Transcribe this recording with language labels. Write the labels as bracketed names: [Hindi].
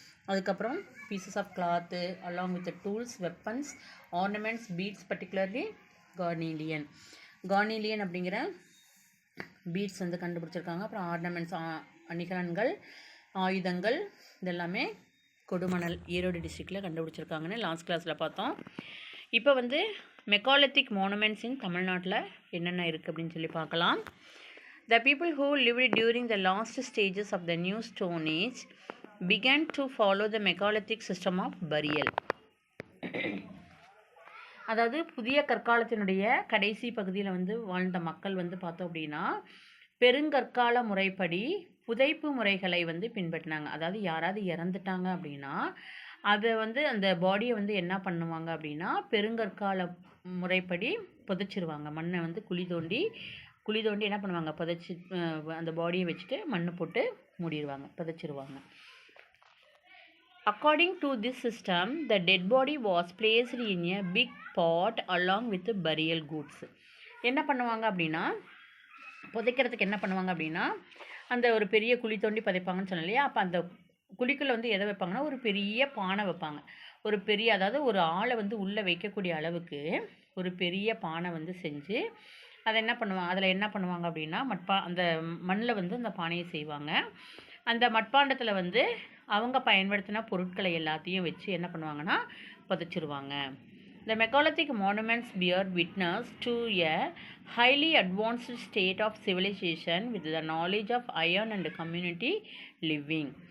[Tamil] அதுக்கப்புறம் [English] pieces of cloth along with tools, weapons, ornaments, beads, particularly carnelian அப்படிங்கிற beads [Tamil] வந்து கண்டுபிடிச்சிருக்காங்க. அப்புறம் ஆர்னமெண்ட்ஸ், அணிகலன்கள், ஆயுதங்கள் இதெல்லாமே கொடுமணல் ஈரோடு டிஸ்ட்ரிக்டில் கண்டுபிடிச்சிருக்காங்கன்னு லாஸ்ட் கிளாஸில் பார்த்தோம். இப்போ வந்து மெகாலித்திக் மானுமெண்ட்ஸ் இன் தமிழ்நாட்டில் என்னென்ன இருக்குது அப்படின்னு சொல்லி பார்க்கலாம். [English] The people who lived during the last stages of the New Stone Age began to follow the megalithic system of burial. [Tamil] அதாவது புதிய கற்காலத்தினுடைய கடைசி பகுதியில் வந்து வாழ்ந்த மக்கள் வந்து பார்த்தோம் அப்படின்னா பெருங்கற்கால முறைப்படி புதைப்பு முறைகளை வந்து பின்பற்றினாங்க. அதாவது யாராவது இறந்துட்டாங்க அப்படின்னா அதை வந்து அந்த பாடியை வந்து என்ன பண்ணுவாங்க அப்படின்னா பெருங்கற்கால முறைப்படி புதைச்சிருவாங்க. மண்ணை வந்து குழி தோண்டி என்ன பண்ணுவாங்க, புதைச்சி அந்த பாடியை வச்சுட்டு மண்ணு போட்டு மூடிடுவாங்க, புதைச்சிருவாங்க. [English] According to this system, the dead body was placed in a big pot along with the burial goods. [Tamil] என்ன பண்ணுவாங்க அப்படின்னா புதைக்கிறதுக்கு என்ன பண்ணுவாங்க அப்படின்னா அந்த ஒரு பெரிய குழி தோண்டி புதைப்பாங்கன்னு சொன்னேன் இல்லையா. அப்போ அந்த குழிக்குள்ளே வந்து எதை வைப்பாங்கன்னா ஒரு பெரிய பானை வைப்பாங்க. ஒரு பெரிய, அதாவது ஒரு ஆளை வந்து உள்ளே வைக்கக்கூடிய அளவுக்கு ஒரு பெரிய பானை வந்து செஞ்சு அதை என்ன பண்ணுவாங்க, அதில் என்ன பண்ணுவாங்க அப்படின்னா அந்த மண்ணில் வந்து அந்த பானையை செய்வாங்க. அந்த மட்பாண்டத்தில் வந்து அவங்க பயன்படுத்தின பொருட்களை எல்லாத்தையும் வச்சு என்ன பண்ணுவாங்கன்னா புதைச்சிருவாங்க. [English] The megalithic monuments bear witness to a highly advanced state of civilization with the knowledge of iron and community living.